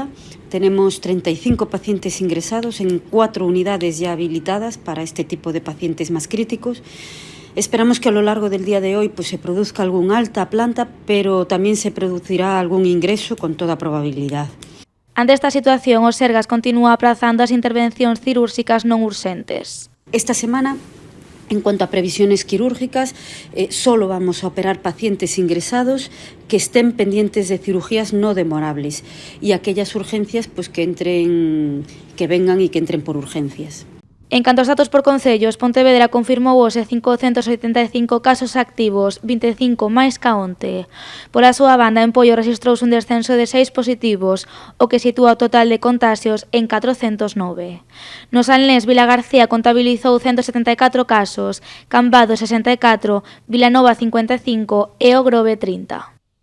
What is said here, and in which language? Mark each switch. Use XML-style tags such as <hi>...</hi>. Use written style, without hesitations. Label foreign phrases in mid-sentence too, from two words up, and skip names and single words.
<es>Tenemos 35 pacientes ingresados en 4 unidades ya habilitadas para este tipo de pacientes más críticos. Esperamos que a lo largo del día de hoy se produzca algún alta a planta, pero también se producirá algún ingreso con toda probabilidad. Ante esta situación,</es> <gl>o Sergas continúa aprazando as intervencións cirúrxicas non urxentes.</gl> <es>Esta semana, en cuanto a previsiones quirúrgicas, solo vamos a operar pacientes ingresados que estén pendientes de cirugías no demorables y aquellas urgencias que vengan y que entren por urgencias.</es> <gl>En canto aos datos por concellos, Pontevedra confirmou hoxe 585 casos activos, 25 máis ca onte. Pola súa banda, en Poio rexistrouse un descenso de 6 positivos, o que sitúa o total de contaxios en 409. No Salnés, Vilagarcía contabilizou 174 casos, Cambados 64, Vilanova 55 e O Grove 30.</gl>